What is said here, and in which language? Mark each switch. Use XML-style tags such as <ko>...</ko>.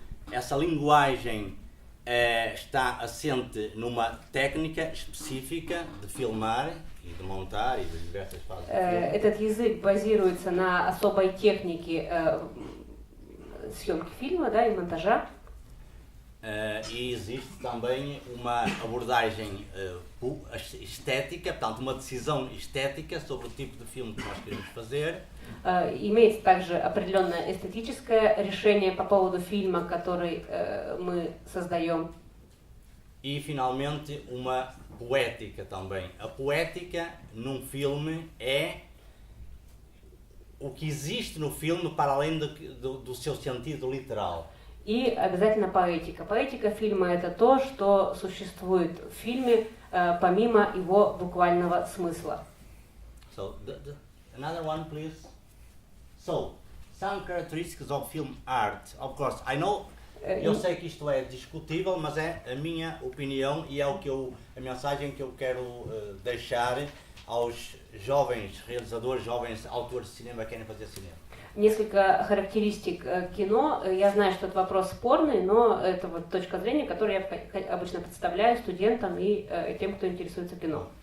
<pt>Essa linguagem está assente numa técnica específica de filmar e de montar e de diversas fases.</pt> <ru>Этот язык базируется на особой технике съемки фильма, да, и монтажа.</ru> <pt>E existe também uma abordagem estética, portanto uma decisão estética sobre o tipo de filme que nós queremos fazer.</pt> <ru>Имеется также определенное эстетическое решение по поводу фильма, который мы создаем.</ru> <pt>E finalmente uma poética também. A poética num filme é o que existe no filme para além do seu sentido literal.</pt> <ru>И обязательно поэтика. Поэтика фильма — это то, что существует в фильме помимо его буквального смысла.</ru> <en>So, another one, please. So, some characteristics of film art. Of course, I know.</en> <pt>Eu sei que isto é discutível, mas é a minha opinião e é a mensagem que eu quero deixar aos jovens realizadores, jovens autores de cinema que querem fazer cinema?</pt> <ru>Несколько характеристик кино. Я знаю, что это вопрос спорный, но это вот точка зрения, которую я обычно представляю студентам и тем, кто интересуется кино.</ru>